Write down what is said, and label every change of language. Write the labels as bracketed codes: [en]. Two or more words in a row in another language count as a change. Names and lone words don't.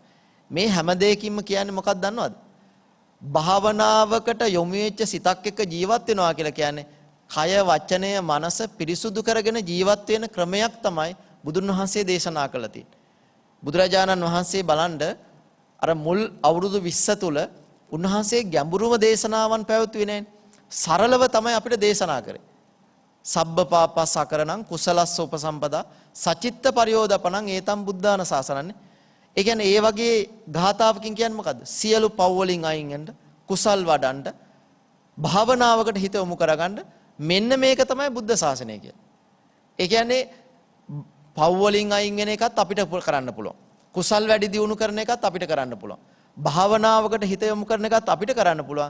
[si] මේ හැම දෙයකින්ම කියන්නේ මොකක්ද දන්නවද? භාවනාවකට යොමු වෙච්ච සිතක් එක්ක ජීවත් වෙනවා කියලා කියන්නේ කය වචනය මනස පිරිසුදු කරගෙන ජීවත් වෙන ක්‍රමයක් තමයි බුදුන් වහන්සේ දේශනා කළා තියෙන්නේ. බුදුරජාණන් වහන්සේ බලන්න අර මුල් අවුරුදු 20 තුල උන්වහන්සේ ගැඹුරුම දේශනාවන් පැවැත්වුවේ නැහැ. සරලව තමයි අපිට දේශනා කරේ. [pi] සබ්බ පාපස් අකරණං කුසලස්ස උපසම්පදා සචිත්ත පරියෝදපණං ඒතම් බුද්ධාන සාසනන්නේ. [si] ඒ කියන්නේ ඒ වගේ ගාථාවකින් කියන්නේ මොකද්ද? සියලු පව් වලින් අයින් වෙන්න, කුසල් වඩන්න, භාවනාවකට හිත යොමු කරගන්න මෙන්න මේක තමයි බුද්ධ ශාසනය කියන්නේ. ඒ කියන්නේ පව් වලින් අයින් වෙන එකත් අපිට කරන්න පුළුවන්. කුසල් වැඩි දියුණු කරන එකත් අපිට කරන්න පුළුවන්. භාවනාවකට හිත යොමු කරන එකත් අපිට කරන්න පුළුවන්.